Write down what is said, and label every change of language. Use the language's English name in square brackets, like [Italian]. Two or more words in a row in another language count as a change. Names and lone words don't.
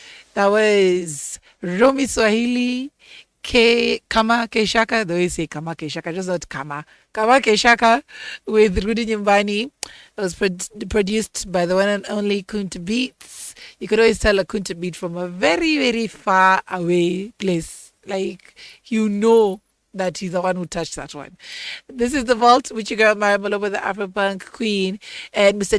[English] That was Romy Swahili, Kama Keshaka. They always say Kama Keshaka, just not Kama. Kama Keshaka with Rudy Nyumbani. It was produced by the one and only Kunta Beats. You could always tell a Kunta Beat from a very, very far away place. Like, that he's the one who touched that one. This is The Vault, which you got MYRA Maloba, the Afro-Punk Queen, and Mr.